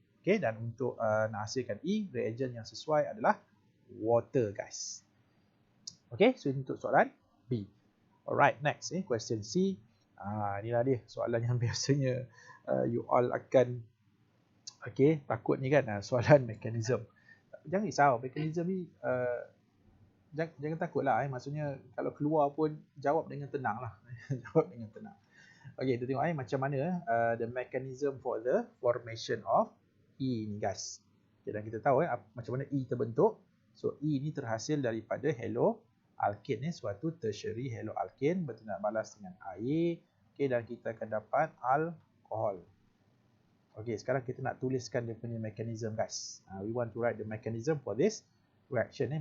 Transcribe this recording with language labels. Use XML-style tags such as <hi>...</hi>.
<ms>Okay, dan untuk nak hasilkan E, reagent yang sesuai adalah water guys. Okay, so ini untuk soalan B.</ms> <en>Alright, next question C.</en> <ms>Inilah dia soalan yang biasanya you all akan takut ni kan, soalan mekanisme. Jangan risau, mekanisme ni jangan takutlah, maksudnya kalau keluar pun jawab dengan tenang lah. Jawab dengan tenang. Okey, kita tengok macam mana</ms> <en>the mechanism for the formation of E</en> <ms>ni guys. Okay, dan kita tahu macam mana E terbentuk. So E ni terhasil daripada haloalkane, suatu tertiary haloalkane bertindak balas dengan air. Okey, dan kita akan dapat alkohol. Okey, sekarang kita nak tuliskan dia punya mechanism guys.</ms> <en>We want to write the mechanism for this reaction.</en>